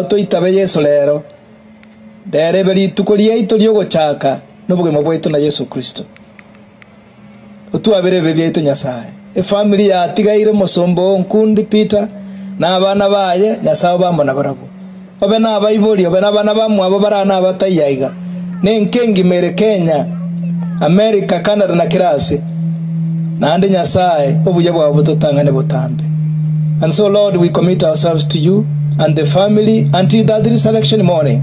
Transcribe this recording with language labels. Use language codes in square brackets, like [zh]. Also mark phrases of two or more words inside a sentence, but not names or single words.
[guz] toitabe Yesu lero dere beri tukoria itorio gochaka nobugemo bwaitu na Yesu Kristo otuabere bebyeito Nyasaye family ya tigaire Musombo Onkundi Peter na abana baye Nyasaye bamona barabo babe na abaibori babe na abana bamwe abo barana abatayaiga nenkengi mere Kenya America Canada na kirasi nande Nyasaye obuye bwabo totangane botambe. [en] And so Lord, we commit ourselves to you and the family until that resurrection morning.